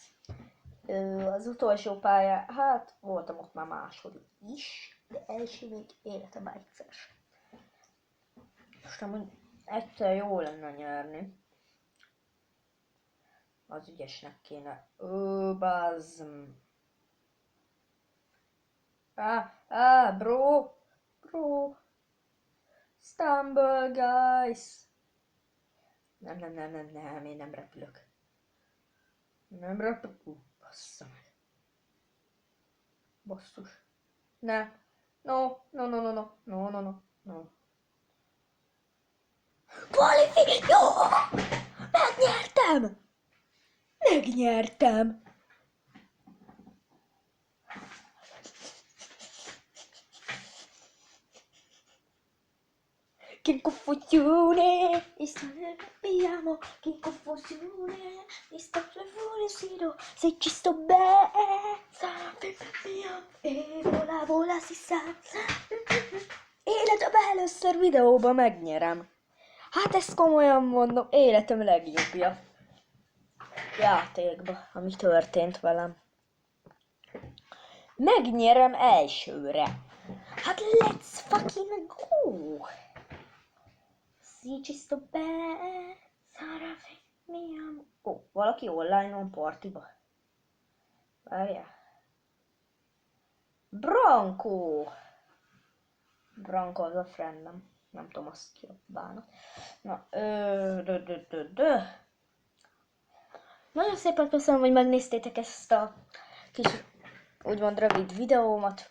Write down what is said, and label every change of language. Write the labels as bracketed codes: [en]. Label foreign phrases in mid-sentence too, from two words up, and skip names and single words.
[hu] Az utolsó pálya, hát voltam ott már második is, de első még életemben egyszer sem. Most amúgy egyszer jó lenne nyerni. Az ügyesnek kéne. Bazzm. Bro. Stumble Guys. Nem, én nem repülök. Nem repülök. Bassza meg. Basszus. Ne. No. Jó! Megnyertem! [it] Che confusione, abbiamo, che confusione, mi sto fuori, se ci sto bene, e vola si sa. [hu] Életem először videóban megnyerem. Hát ezt komolyan mondom, életem legjobbja játékba, ami történt velem. Megnyerem elsőre. Hát [en] let's fucking go! Szícs is so bad. Szara miam. [hu] Ó, valaki online-on partiba. Várjál. Branko! Branko az a friendem. Nem tudom, azt kiabálnak. Na, Nagyon szépen köszönöm, hogy megnéztétek ezt a kis, úgymond rövid videómat.